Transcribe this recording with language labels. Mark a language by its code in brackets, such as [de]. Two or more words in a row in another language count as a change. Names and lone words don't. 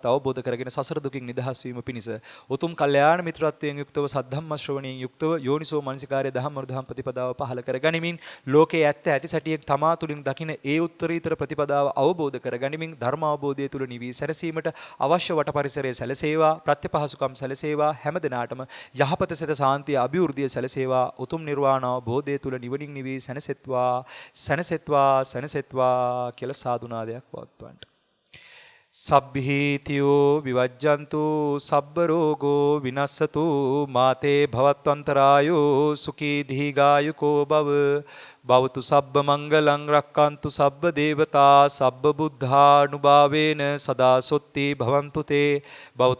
[si] අවබෝධ කරගෙන සසර දුකින් නිදහස් වීම පිණිස උතුම් කල්යාණ මිත්‍රත්වයෙන් යුක්තව සද්ධම්ම ශ්‍රවණයෙන් යුක්තව යෝනිසෝ මනසිකාර්ය ධම්ම ප්‍රතිපදාව පහළ කර ගනිමින් ලෝකයේ ඇත්ත ඇති සැටියෙන් තමා තුලින් දකින ඒ උත්තරීතර ප්‍රතිපදාව අවබෝධ කර ගනිමින් ධර්ම අවබෝධය තුල නිවී සැනසීමට අවශ්‍ය වට පරිසරය සැලසේවා ප්‍රත්‍යපහසුකම් සැලසේවා හැම දිනාටම යහපත සිත සාන්තිය අභිවෘද්ධිය සැලසේවා උතුම් නිර්වාණ අවබෝධය තුල නිවනින් නිවී සැනසෙත්වා සැනසෙත්වා සැනසෙත්වා කියලා සාදුනාදයක් පවත්වන්න. [pi] සබ්බීතියෝ විවජ්ජන්තු සබ්බ රෝගෝ විනස්සතු මාතේ භවත්වන්තරායෝ සුඛී දීඝායුකෝ භව භවතු සබ්බ මංගලං රක්칸තු සබ්බ දේවතා සබ්බ බුද්ධානුභාවේන සදා සොත්ති භවන්තු තේ භවතු